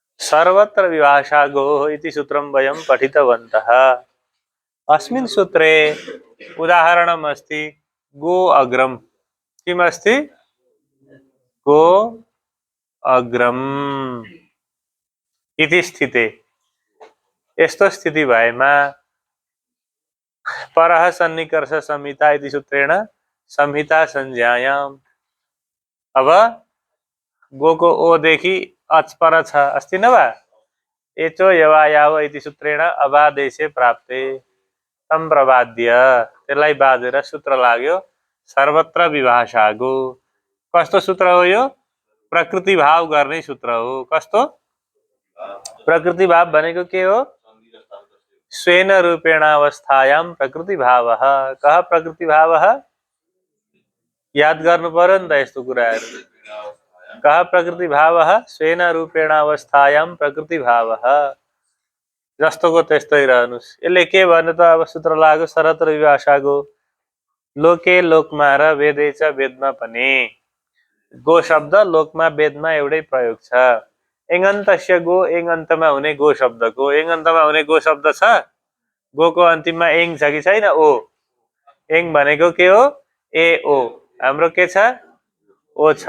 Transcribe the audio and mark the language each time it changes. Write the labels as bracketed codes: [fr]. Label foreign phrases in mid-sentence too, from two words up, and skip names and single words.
[sa] सर्वत्र विभाषा गो इति सूत्रं वयं पठितवन्तः। अस्मिन् सूत्रे उदाहरणम् अस्ति गो अग्रम। किम् अस्ति? गो अग्रम इति स्थिते। [ne] यस्तो स्थिति भएमा [sa] परः सन्निकर्ष संहिता इति सूत्रेण संहिता संज्ञायाम्। [ne] अब गो को ओ देखि अच पर छ [sa] अस्ति न वा? एचो यवायाव इति सूत्रेण अबादेशे प्राप्ते तम प्रबाद्य। [ne] त्यसलाई बाजेर सूत्र लाग्यो [sa] सर्वत्र विभाषा गो। [ne] कस्तो सूत्र हो यो? प्रकृति भाव गर्ने सूत्र हो। कस्तो? प्रकृति भाव भनेको के हो? [sa] स्वेन रूपेणावस्थायां प्रकृति भावः। कः प्रकृति भावः? [ne] याद गर्नु पर्यो नि त यस्तो कुराहरु। [sa] कः प्रकृति भावः? स्वेन रूपेणावस्थायां प्रकृति भावः। [ne] जस्तोको त्यस्तै रहनुस्। यसले के भन्यो त? अब सूत्र लाग्यो [sa] सर्वत्र विभाषा गो। [ne] लोके लोकमा र [sa] वेदे च [ne] वेदमा पनि। गो शब्द लोकमा वेदमा एउटै प्रयोग छ। [sa] एङन्तस्य गो, [ne] एङन्तमा हुने गो शब्दको। एङन्तमा हुने गो शब्द छ। गोको अन्तिममा एङ छ कि छैन? ओ। एङ भनेको के हो? ए ओ। हाम्रो के छ? ओ छ।